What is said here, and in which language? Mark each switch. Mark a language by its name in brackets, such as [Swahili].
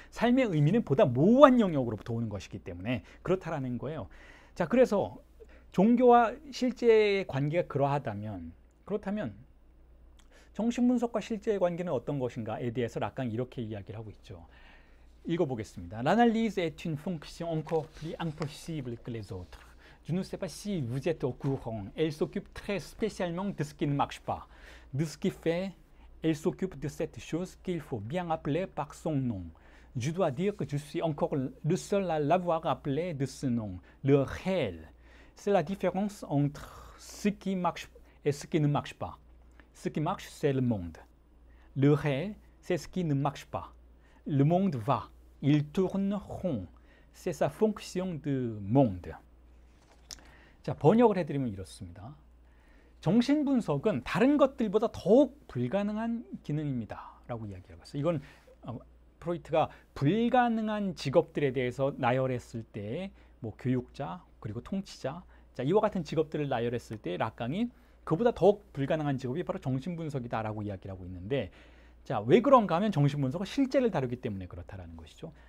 [Korean] 삶의 의미는 보다 모호한 영역으로부터 오는 것이기 때문에 그렇다라는 거예요. 자, 그래서 종교와 실제의 관계가 그렇다면 정신분석과 실제의 관계는 어떤 것인가에 대해서 락강이 이렇게 이야기를 하고 있죠. 읽어보겠습니다. [French] L'analyse est une fonction encore plus impossible que les autres. Je ne sais pas si vous êtes au courant. Elle s'occupe très spécialement de ce qui ne marche pas. De ce qui fait, elle s'occupe de cette chose qu'il faut bien appeler par son nom. Je dois dire que je suis encore le seul à l'avoir appelé de ce nom, le réel. C'est la différence entre ce qui marche et ce qui ne marche pas. Ce qui marche, c'est le monde. Le réel, c'est ce qui ne marche pas. Le monde va, il tourne rond. C'est sa fonction de monde. [Korean] 자, 번역을 해드리면 이렇습니다. 정신분석은 다른 것들보다 더욱 불가능한 기능입니다 라고 이야기하고 있어요. 이건 프로이트가 불가능한 직업들에 대해서 나열했을 때 뭐 교육자 그리고 통치자, 자, 이와 같은 직업들을 나열했을 때 락강이 그보다 더욱 불가능한 직업이 바로 정신분석이다 라고 이야기를 하고 있는데, 자, 왜 그런가 하면 정신분석은 실제를 다루기 때문에 그렇다라는 것이죠.